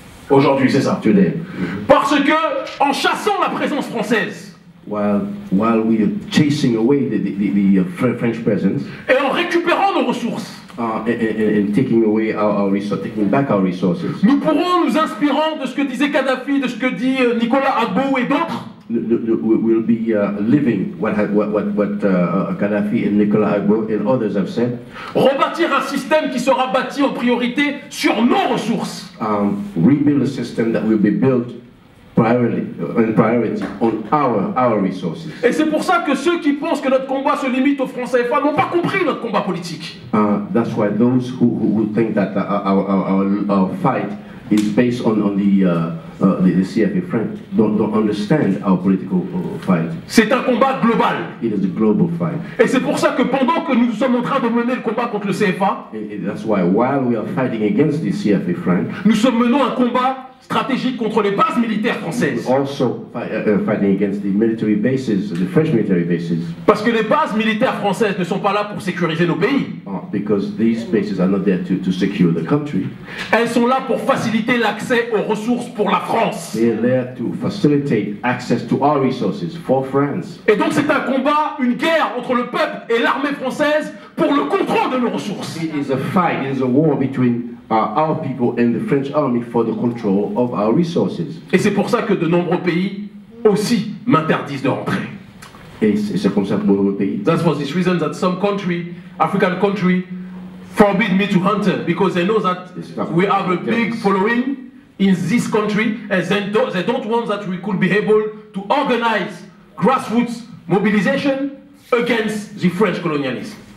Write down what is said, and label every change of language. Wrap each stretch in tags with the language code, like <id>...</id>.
<fr>Aujourd'hui, c'est ça.</fr> <en>Today.</en> <fr>Parce que, en chassant la présence française,</fr> <en>while we are chasing away the French presence,</en> <fr>et en récupérant nos ressources,</fr> <en>and taking away taking back our resources,</en> <fr>nous pourrons, nous inspirant de ce que disait Kadhafi, de ce que dit Nicolas Gbagbo et d'autres,</fr> <en>we'll be living what Gaddafi and Nicolas Gbagbo and others have said.</en> <fr>Rebâtir un système qui sera bâti en priorité sur nos ressources.</fr> <en>Rebuild a system that will be built priority on our resources.</en> <fr>Et c'est pour ça que ceux qui pensent que notre combat se limite aux francs CFA n'ont pas compris notre combat politique.</fr> <en>That's why those who think that our fight is based on the CFA franc don't understand our political fight.</en> <fr>C'est un combat global.</fr> <en>It is a global fight.</en> <fr>Et c'est pour ça que pendant que nous sommes en train de mener le combat contre le CFA,</fr> <en>that's why while we are fighting against the CFA franc,</en> <fr>nous sommes menant un combat stratégique contre les bases militaires françaises.</fr> <en>Also fighting against the military bases, the French military bases.</en> <fr>Parce que les bases militaires françaises ne sont pas là pour sécuriser nos pays.</fr> <en>Because these bases are not there to secure the country.</en> <fr>Elles sont là pour faciliter l'accès aux ressources pour la France.</fr> <en>They are there to facilitate access to our resources for France.</en> <fr>Et donc c'est un combat, une guerre entre le peuple et l'armée française pour le contrôle de nos ressources.</fr> <en>It is a fight, it is a war between our people and the French army for the control of our resources.</en> <fr>Et c'est pour ça que de nombreux pays aussi m'interdisent de rentrer. Et c'est comme ça que de nombreux pays.</fr> <en>That's for this reason that some African country, forbid me to enter because they know that we have a big following in this country and they don't want that we could be able to organize grassroots mobilization against the French colonialism.</en>